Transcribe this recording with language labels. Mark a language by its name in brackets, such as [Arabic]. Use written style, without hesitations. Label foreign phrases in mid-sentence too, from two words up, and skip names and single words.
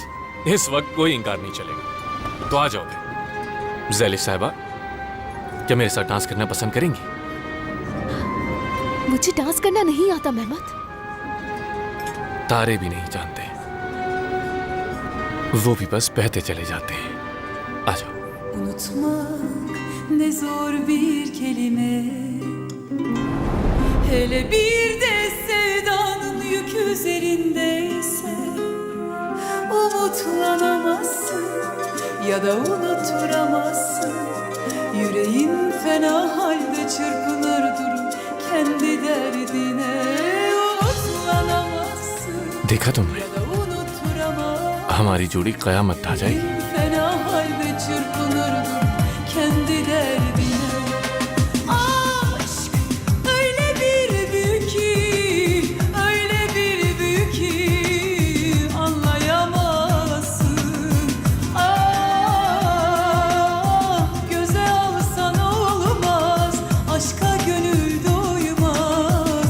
[Hindi] इस वक्त कोई इंकार नहीं चलेगा। तो आ जाओगे ज़ैलिश साहिबा, क्या मेरे साथ डांस करना पसंद करेंगी? मुझे डांस करना नहीं आता मेहमत। तारे भी नहीं जानते, वो भी बस बहते चले जाते हैं। आ जाओ। [Turkish] Unutmak ne zor bir kelime, hele bir de sevdanın yük üzerindeyse. Umutlanamazsın ya da unutturamazsın. Yüreğin fena halde çırpınır durur kendi derdine. Umutlanamazsın [Hindi] देखा तुमने, [Turkish] ya da unutturamazsın. [Hindi] हमारी जोड़ी कयामत ढा जाएगी। [Turkish] Fena halde çırpınır durur kendi derdine. Aşk öyle bir büyük ki, öyle bir büyük ki anlayamazsın. Ah, göze alsan olmaz, aşka gönül doymaz.